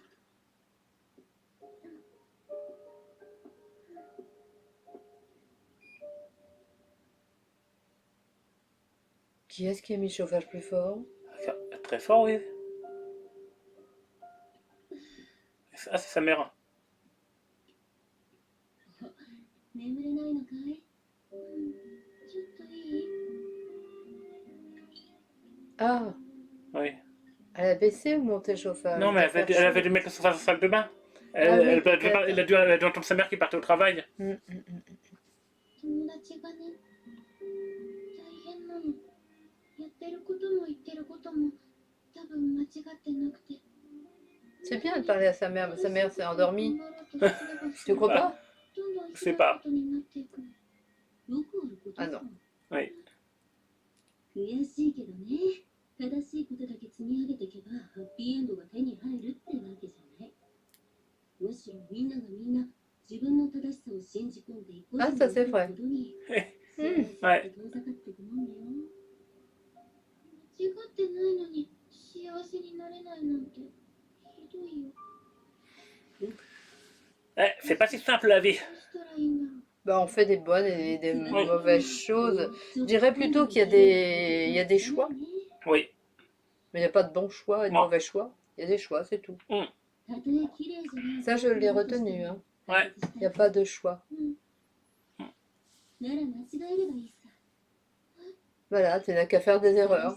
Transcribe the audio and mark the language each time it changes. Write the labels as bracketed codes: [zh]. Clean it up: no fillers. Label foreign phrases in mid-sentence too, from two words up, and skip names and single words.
[fr] Qui est-ce qui a mis le chauffage plus fort? Très fort, oui. Ah, c'est sa mère. [ja] 眠れないのかい？ちょっといい？ [fr] Ah, Oui. elle a baissé ou monté le chauffage? Non, mais elle avait dû mettre le chauffage en salle de bain. Elle a dû entendre sa mère qui partait au travail. [ja] 友達がね、大変なの。やってることも言ってることも多分間違ってなくて。 [fr] C'est bien de parler à sa mère, mais sa mère s'est endormie. Tu crois pas? Je sais pas. Ah non. Oui. [ja] 悔しいけどね、正しいことだけ積み上げていけばハッピーエンドが手に入るってわけじゃない。むしろみんながみんな自分の正しさを信じ込んでいこうとすることにはい遠ざかっていくもんだよ。間違ってないのに幸せになれないなんてひどいよ。 [fr] C'est pas si simple la vie. [ja] どうしたらいいんだろう。 [fr] Bah, on fait des bonnes et des Oui. mauvaises choses. Je dirais plutôt qu'il y a des choix. Oui. Mais il n'y a pas de bons choix et de Non. mauvais choix. Il y a des choix, c'est tout. Ça, je l'ai retenu. Hein. Ouais. Il n'y a pas de choix. Voilà, tu n'as qu'à faire des erreurs.